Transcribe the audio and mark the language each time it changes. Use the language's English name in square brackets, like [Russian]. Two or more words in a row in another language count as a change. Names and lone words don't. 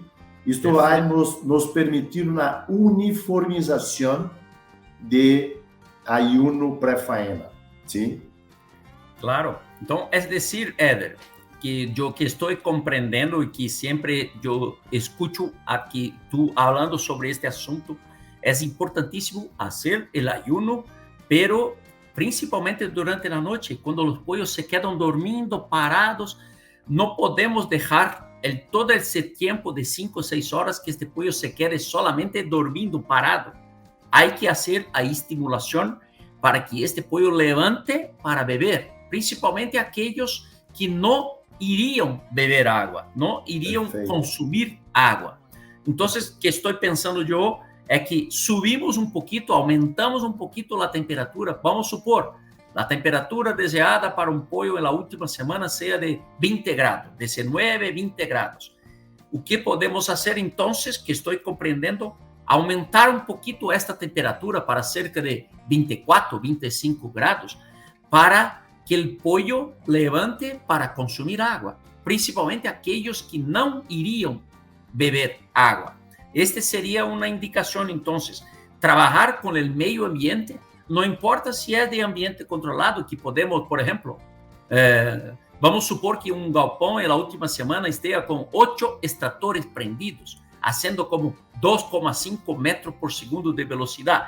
[Portuguese] Isto vai nos permitir uma uniformização de ayuno pré-faena, sim? Claro. Então, é decir, Éder, que eu que estou compreendendo e que sempre eu escuto aqui tu falando sobre este assunto, é importantíssimo fazer o ayuno, pero principalmente durante a noite, quando os pollos se quedam dormindo, parados, não podemos deixar todo esse tempo de 5 ou 6 horas que este pollo se [Spanish] quede solamente [Portuguese] dormindo, parado. Há que fazer a estimulação para que este pollo levante para beber, principalmente aqueles que não iriam beber água, não iriam consumir água. Então, o que estou pensando é que subimos um pouquinho, aumentamos um pouquinho a temperatura. Vamos supor, a temperatura desejada para um pollo na última semana seja de 20 grados, 19, 20 grados. O que podemos fazer, então, que estou compreendendo, aumentar um pouquinho esta temperatura para cerca de 24, 25 grados, para que o pollo levante para consumir água, principalmente aqueles que não iriam beber água. Este seria uma indicação, então, trabalhar com o meio ambiente, não importa se é de ambiente controlado, que podemos, por exemplo, vamos supor que um galpão na última semana esteja com 8 extratores prendidos, fazendo como 2,5 metros por segundo de velocidade.